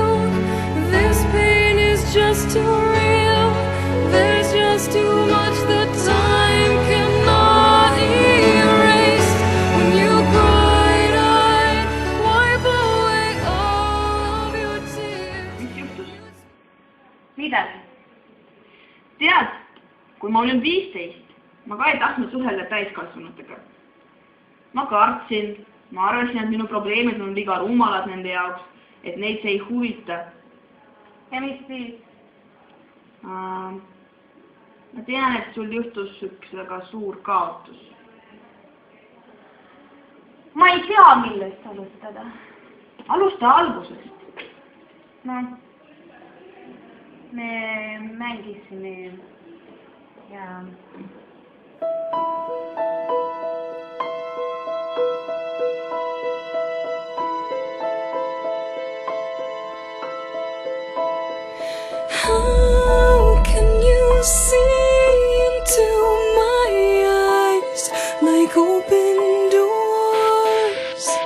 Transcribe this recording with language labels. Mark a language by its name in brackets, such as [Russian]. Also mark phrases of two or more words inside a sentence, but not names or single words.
[English] This pain is just too real. There's just too much that time cannot erase. When you cried, I'd wipe away all of your tears. [Estonian] Mis juhtus? Midagi. Tead, kui ma olin 15, ma ka ei tahtnud suhelda täiskasvanutega. Ma kartsin, ma arvasin, et minu probleemid on liiga rumalad nende jaoks, et neid see ei huvita. Ja mis siis? Ma tean, et sul juhtus üks väga suur kaotus. Ma ei tea, millest alustada. Alusta algusest. No, me mängisime ja... [English] How can you see into my eyes like open doors,